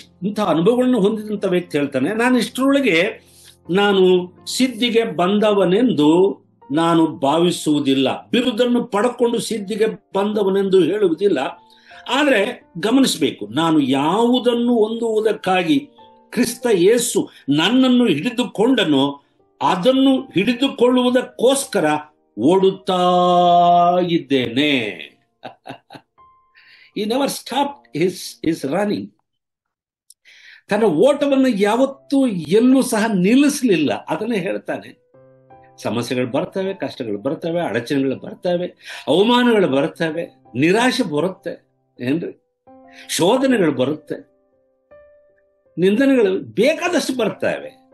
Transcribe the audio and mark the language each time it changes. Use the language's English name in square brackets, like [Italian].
[Kannada] ಇಂಥ ಅನುಭವಗಳನ್ನು ಹೊಂದಿದಂತ ವ್ಯಕ್ತಿ ಹೇಳ್ತಾನೆ, ನಾನು ಇಷ್ಟರೊಳಗೆ ನಾನು ಸಿದ್ಧಿಗೆ ಬಂದವನೆಂದು ನಾನು ಭಾವಿಸುವುದಿಲ್ಲ, ಬಿರುದನ್ನು ಪಡ್ಕೊಂಡು ಸಿದ್ಧಿಗೆ ಬಂದವನೆಂದು ಹೇಳುವುದಿಲ್ಲ. ಆದ್ರೆ ಗಮನಿಸಬೇಕು, ನಾನು ಯಾವುದನ್ನು ಹೊಂದುವುದಕ್ಕಾಗಿ ಕ್ರಿಸ್ತ ಯೇಸು ನನ್ನನ್ನು ಹಿಡಿದುಕೊಂಡನೋ ಅದನ್ನು ಹಿಡಿದುಕೊಳ್ಳುವುದಕ್ಕೋಸ್ಕರ ಓಡುತ್ತಾ ಇದ್ದೇನೆ. [English] He never stopped his running. [Kannada] ತನ್ನ ಓಟವನ್ನು ಯಾವತ್ತೂ ಎಲ್ಲೂ ಸಹ ನಿಲ್ಲಿಸಲಿಲ್ಲ. ಅದನ್ನೇ ಹೇಳ್ತಾನೆ. ಸಮಸ್ಯೆಗಳು ಬರ್ತವೆ, ಕಷ್ಟಗಳು ಬರ್ತವೆ, ಅಡಚಣೆಗಳು ಬರ್ತವೆ, ಅವಮಾನಗಳು ಬರ್ತವೆ, ನಿರಾಶೆ ಬರುತ್ತೆ, ಏನ್ರಿ, ಶೋಧನೆಗಳು ಬರುತ್ತೆ, ನಿಂದನೆಗಳು ಬೇಕಾದಷ್ಟು ಬರ್ತವೆ.